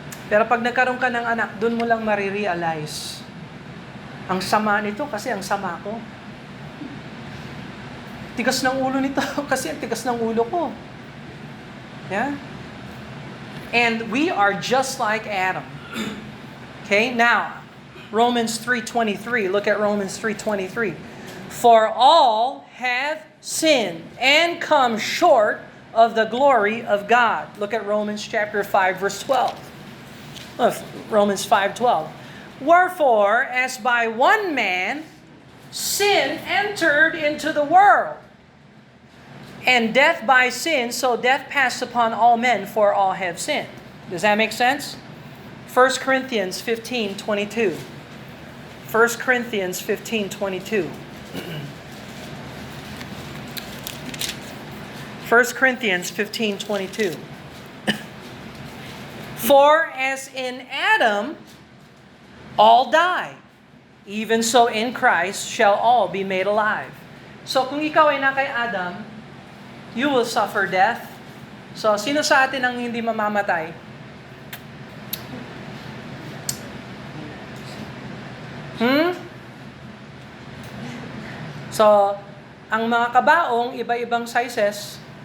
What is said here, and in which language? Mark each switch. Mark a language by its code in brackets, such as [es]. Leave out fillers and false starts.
[tl] Pero pag nagkaroon ka ng anak, doon mo lang marirealize. Ang sama nito kasi ang sama ko. tigas ng ulo nito kasi ang tigas ng ulo ko. [en] Yeah? And we are just like Adam. Okay, now, Romans 3:23. Look at Romans 3:23. For all have sinned and come short of the glory of God. Look at Romans chapter 5, verse 12. Romans 5:12. Wherefore, as by one man sin entered into the world, and death by sin, so death passed upon all men, for all have sinned. Does that make sense? 1 Corinthians 15:22. 1 Corinthians 15:22. 1 Corinthians 15:22. For as in Adam all die, even so in Christ shall all be made alive. [tl] So kung ikaw ay na kay Adam, [en] you will suffer death. [tl] So sino sa atin ang hindi mamamatay? So, ang mga kabaong, iba-ibang sizes.